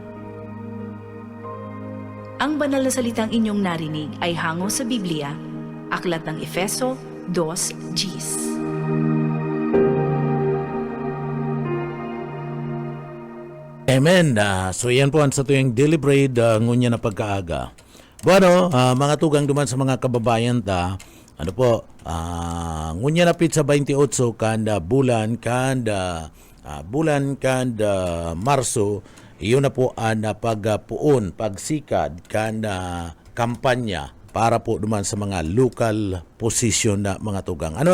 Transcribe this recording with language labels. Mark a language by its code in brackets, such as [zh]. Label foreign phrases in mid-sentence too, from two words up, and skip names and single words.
[tl] Ang banal na salitang inyong narinig ay hango sa Biblia, Aklat ng Efeso 2:10. Amen. [bik] So yan po ang sa tuyang [en] daily bread [bik] ngunya na pagkaaga. Bueno, mga tugang duman sa mga kababayan ngunya na pizza 28 kanda bulan kanda Marso, iyon na po ang pagpuon, pagsikad kanda kampanya para po duman sa mga [en] local position [bik] na mga tugang.